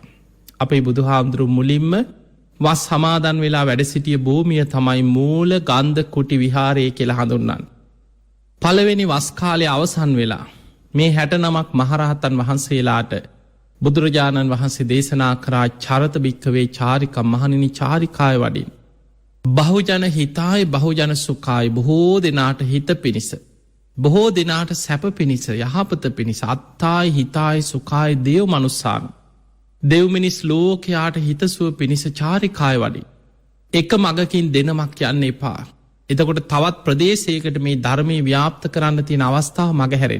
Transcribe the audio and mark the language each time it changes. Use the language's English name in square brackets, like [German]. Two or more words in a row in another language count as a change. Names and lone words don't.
[Sinhala] අපේ බුදුහාමුදුරු මුලින්ම වස් සමාදන් වෙලා වැඩ සිටිය භූමිය තමයි මූල ගන්ධ කුටි විහාරය කියලා හඳුන්වන්නේ. පළවෙනි වස් කාලේ අවසන් වෙලා මේ 69ක් මහරහතන් වහන්සේලාට බුදුරජාණන් වහන්සේ දේශනා කරා [Pali] චරත භික්කවේ චාරිකම් [Sinhala] මහණෙනි චාරිකාය වඩින්. [Pali] බහුජන හිතාය බහුජන සුඛාය [Sinhala] බොහෝ දෙනාට හිත පිණිස. බොහෝ දෙනාට සැප පිණිස යහපත පිණිස [Pali] අත්තායි හිතායි සුඛාය දේව මනුස්සාන. [Sinhala] දෙව්මිනිස් ලෝකයාට හිතසුව පිණිස චාරිකාය වඩි. එක මගකින් දෙනමක් යන්න එපා. එතකොට තවත් ප්‍රදේශයකට මේ ධර්මය ව්‍යාප්ත කරන්න තියෙන අවස්ථාව මගහැරෙන.